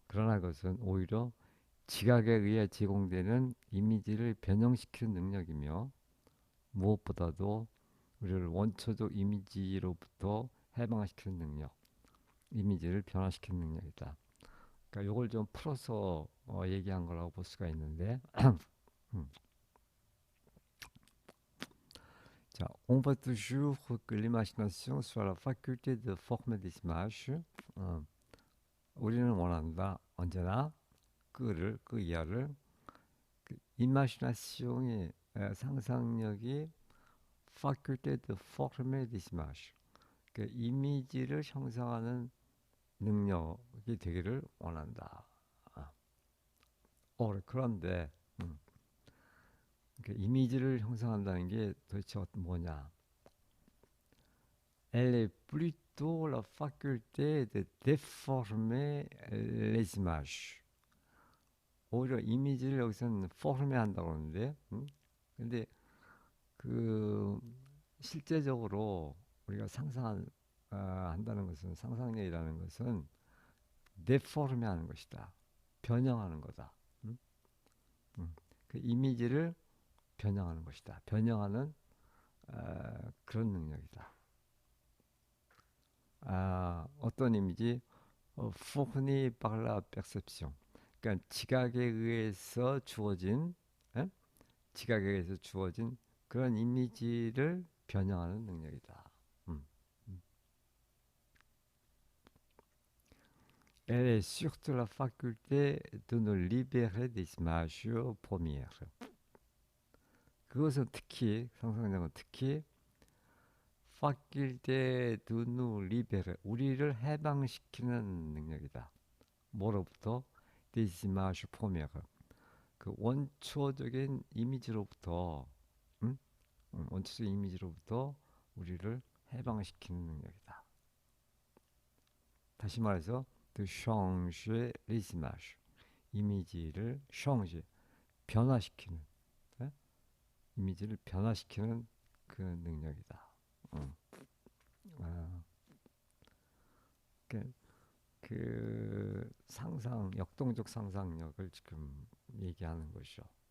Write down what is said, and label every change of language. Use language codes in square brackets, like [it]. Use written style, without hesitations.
[ko] 그러나 그것은 오히려 지각에 의해 제공되는 이미지를 변형시키는 능력이며 무엇보다도 우리를 원초적 이미지로부터 해방시키는 능력, 이미지를 변화시키는 능력이다. 그러니까 이걸 좀 풀어서 얘기한 거라고 볼 수가 있는데, 음. [fr] 자, on voit toujours que l'imagination soit la faculté de former des images. [ko] 어, 우리는 원한다. 언제나 그 이하를 imagination이 상상력이 [fr] faculté de former des images. [ko] 그 이미지를 형성하는 능력이 되기를 원한다. 아, 그런데 그 이미지를 형성한다는 게 도대체 뭐냐? [fr] Elle est plutôt la faculté de déformer les images. [ko] 오히려 이미지를 여기서는 포르메 한다고 그러는데, 근데 그 실제적으로 우리가 한다는 것은 상상력이라는 것은 데포르메 하는 것이다. 변형하는 거다. 음? 그 이미지를 변형하는 것이다. 변형하는 그런 능력이다. 어떤 이미지? [fr] fourni par la perception. [ko] 그러니까 지각에 의해서 주어진 에? 지각에 의해서 주어진 그런 이미지를 변형하는 능력이다. 음. [fr] Elle est surtout la faculté de nous libérer des images premières. [ko] 그것은 특히 상상력은 특히 [fr] faculté de nous libérer [ko] 우리를 해방시키는 능력이다. 뭐로부터? [fr] des images premières. [ko] 그 원초적인 이미지로부터 원초적인 이미지로부터 우리를 해방시키는 능력이다. 다시 말해서 [fr] de changer les images. [ko] 이미지를 changer, 변화시키는 이미지를 변화시키는 그 능력이다. 아, 그, 그 상상, 역동적 상상력을 지금 얘기하는 것이죠.